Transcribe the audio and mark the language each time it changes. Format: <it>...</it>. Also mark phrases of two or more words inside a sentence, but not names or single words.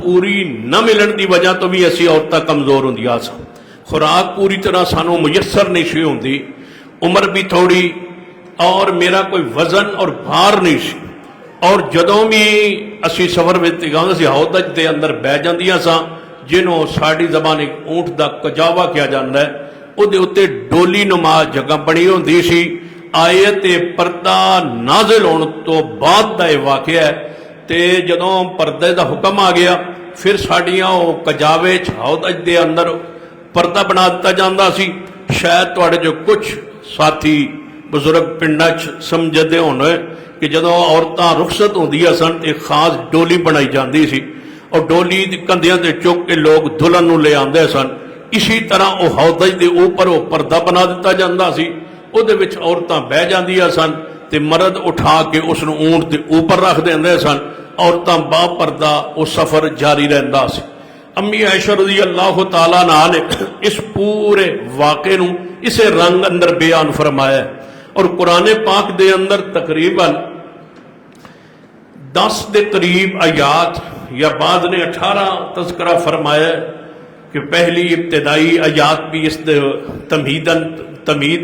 <pa>پوری نہ ملن دی وجہ تو بھی اسی عورتاں کمزور ہوندیاں سن، خوراک پوری طرح سانو میسر نہیں سی ہوندی، عمر بھی تھوڑی اور میرا کوئی وزن اور بھار نہیں سی، اور جدوں بھی اسی سفر وچ گاؤں سی ہودج دے اندر بہ جاندیاں ساں، جنہوں ساڑی زبان اونٹ دا کجاوا کیا جاندا ہے، او دے اتے ڈولی نما جگہ بنی ہوندی سی۔ آیت پردہ نازل ہون تو بعد دا یہ واقعہ ہے، تے جدوں پردے دا حکم آ گیا پھر ساڑیاں او کجاوے ہودج دے اندر پردہ بنا دیتا جاندا سی۔ شاید تواڈے جو کچھ ساتھی بزرگ پنڈاں سمجھدے ہونے کہ جدوں عورتاں رخصت ہوندیاں سن ایک خاص ڈولی بنائی جاندی سی، اور ڈولی دی کندھیاں تے چک کے لوگ دلہن نوں لے آندے سن، اسی طرح او ہودج دے اوپر او پردہ بنا دیتا جاندا سی، او دے وچ عورتاں بہ جاندیاں سن تے مرد اٹھا کے اس نوں اونٹ دے اوپر رکھ دیندے سن، عورتاں با پردہ او سفر جاری رہندا سی۔ امی عائشہ رضی اللہ تعالیٰ عنہ نے اس پورے واقعے نوں اسے رنگ اندر بیان فرمایا ہے، اور قرآن پاک دے اندر تقریباً 10 دے قریب آیات یا بعد نے 18 تذکرہ فرمایا ہے کہ پہلی ابتدائی آیات بھی اس دے تمہید</pa>